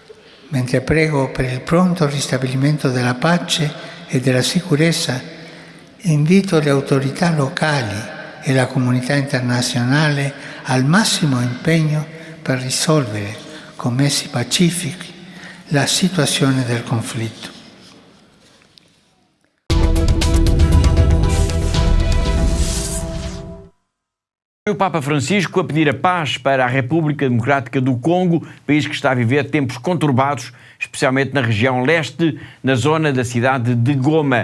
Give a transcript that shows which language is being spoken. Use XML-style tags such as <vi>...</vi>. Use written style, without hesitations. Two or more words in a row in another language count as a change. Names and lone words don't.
<it>Mentre prego per il pronto ristabilimento della pace e della sicurezza Invito le autorità locali e la comunità internazionale al massimo impegno per risolvere con mezzi pacifici la situazione del conflitto.</it> <pt>O Papa Francisco a pedir a paz para a República Democrática do Congo, país que está a viver tempos conturbados, especialmente na região leste, na zona da cidade de Goma.</pt>